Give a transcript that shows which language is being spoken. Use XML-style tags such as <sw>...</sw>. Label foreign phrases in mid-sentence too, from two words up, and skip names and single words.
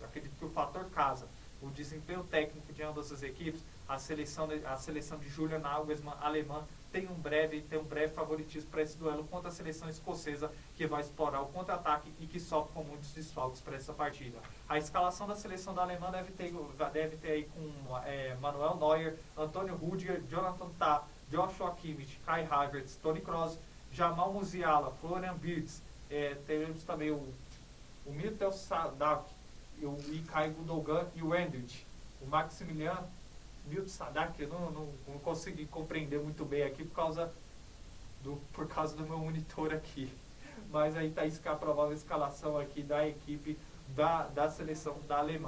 <pt>Acredito que o fator casa, o desempenho técnico de ambas as equipes, a seleção de Julian Nagelsmann alemã tem um breve favoritismo para esse duelo contra a seleção escocesa, que vai explorar o contra-ataque e que sofre com muitos desfalques para essa partida. A escalação da seleção da Alemanha deve ter aí com Manuel Neuer, Antônio Rüdiger, Jonathan Tah, Joshua Kimmich, Kai Havertz, Toni Kroos, Jamal Musiala, Florian Wirtz, teremos também o Mittel Sadak, o Ilkay Gundogan e o Endrich. O Maximilian Milton Sadak, eu não consegui compreender muito bem aqui por causa do meu monitor aqui. Mas aí está a provável escalação aqui da equipe da seleção da Alemanha.</pt>